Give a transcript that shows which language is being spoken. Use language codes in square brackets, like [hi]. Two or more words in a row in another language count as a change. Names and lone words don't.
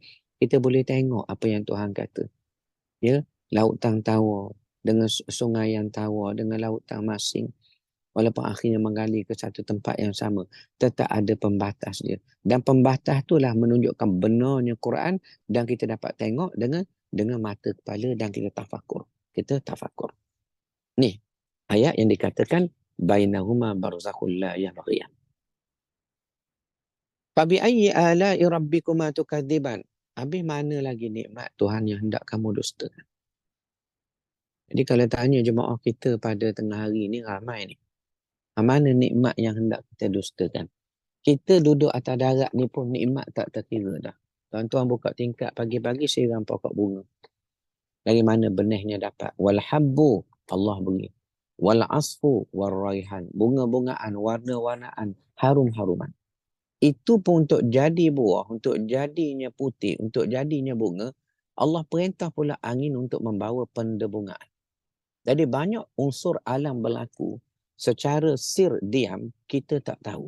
[ms] Kita boleh tengok apa yang Tuhan kata. Ya, lautan tawa dengan sungai yang tawa dengan lautan masing, walaupun akhirnya mengalir ke satu tempat yang sama, tetap ada pembatas dia. Dan pembatas itulah menunjukkan benarnya Quran, dan kita dapat tengok dengan mata kepala dan kita tafakur. Ni ayat yang dikatakan [ar] بينهما برزخ لا يبغيان. فبأي آلاء ربكما تكذبان. [ms] Habis mana lagi nikmat Tuhan yang hendak kamu dustakan? Jadi kalau tanya jemaah kita pada tengah hari ni, ramai ni. Mana nikmat yang hendak kita dustakan? Kita duduk atas darat ni pun nikmat tak terkira dah. Tuan-tuan buka tingkap pagi-pagi siram pokok bunga. Dari mana benihnya dapat? [ar] والحب, [ms] Allah beri. [ar] والعصف والريحان. [ms] Bunga-bungaan, warna-warnaan, harum-haruman. Itu pun untuk jadi buah, untuk jadinya putih, untuk jadinya bunga, Allah perintah pula angin untuk membawa pendebungaan. Jadi banyak unsur alam berlaku secara sir diam kita tak tahu.